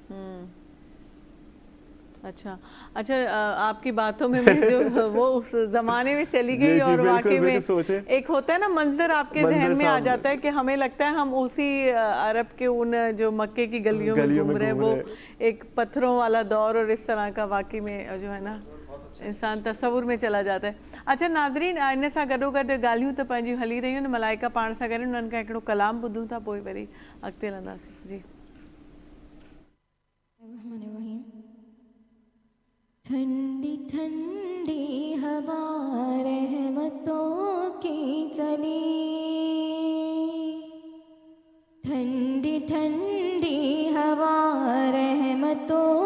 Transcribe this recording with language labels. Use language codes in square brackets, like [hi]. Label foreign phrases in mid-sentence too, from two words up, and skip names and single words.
[ur] اچھا آپ کی باتوں میں جو وہ اس زمانے میں چلی گئی, اور واقعی میں ایک ہوتا ہے نا منظر آپ کے ذہن میں آ جاتا ہے کہ ہمیں لگتا ہے ہم اسی عرب کے ان جو مکے کی گلیوں میں گھوم رہے ہیں, وہ ایک پتھروں والا دور اور اس طرح کا, واقعی میں جو ہے نا انسان تصور میں چلا جاتا ہے. اچھا ناظرین, [sd] इन सां गॾोगॾु ॻाल्हियूं त पंहिंजियूं हली रहियूं आहिनि. मलाइका पाण सां गॾु उन्हनि खां हिकिड़ो कलाम ॿुधूं था, पोइ वरी अॻिते हलंदासीं. जी [ur] ٹھنڈی ٹھنڈی ہوا رحمتوں کی چلی، ٹھنڈی ٹھنڈی ہوا رحمتوں